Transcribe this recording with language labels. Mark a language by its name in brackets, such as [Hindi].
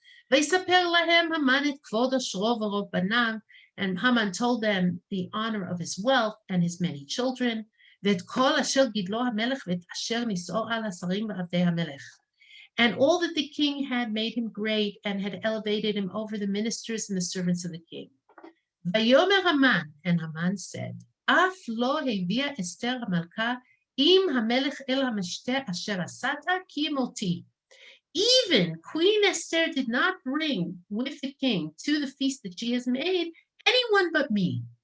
[Hebrew] Vayisaper lahem Haman et kvod ashro v'rov banav, [English] and Haman told them the honor of his wealth and his many children, [Hebrew] ואת כל אשר גידלו המלך ואת אשר נישאו על השרים ועבדי המלך. [English] And all that the king had made him great and had elevated him over the ministers and the servants of the king. [Hebrew] ויאמר Haman, [English] and Haman said, [Hebrew] אף לא הביאה אסתר המלכה עם המלך אל המשתה אשר עשת כי מותי. [English] Even Queen Esther did not bring with the king to the feast that she has made anyone but me.